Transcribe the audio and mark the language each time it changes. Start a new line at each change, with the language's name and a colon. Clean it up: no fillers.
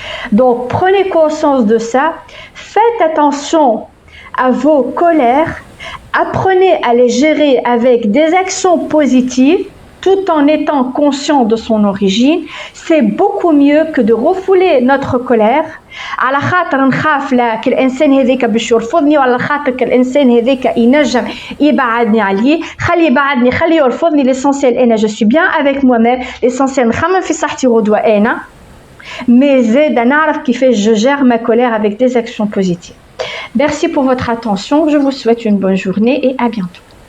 French: Donc prenez conscience de ça, faites attention à vos colères, apprenez à les gérer avec des actions positives tout en étant conscient de son origine. C'est beaucoup mieux que de refouler notre colère.
Arabic: على خاطر نخاف لك الانسان هذاك باش يرفضني, وعلى خاطر الانسان هذاك ينجم يبعدني عليه, خلي يبعدني خلي يرفضني.
French: l'essentiel انا je suis bien avec moi-même, l'essentiel
Arabic: نخمم في صحتي غدوه انا,
French: mais
Arabic: زاد نعرف كيفاش
French: je gère ma colère avec des actions positives. Merci pour votre attention, je vous souhaite une bonne journée et à bientôt.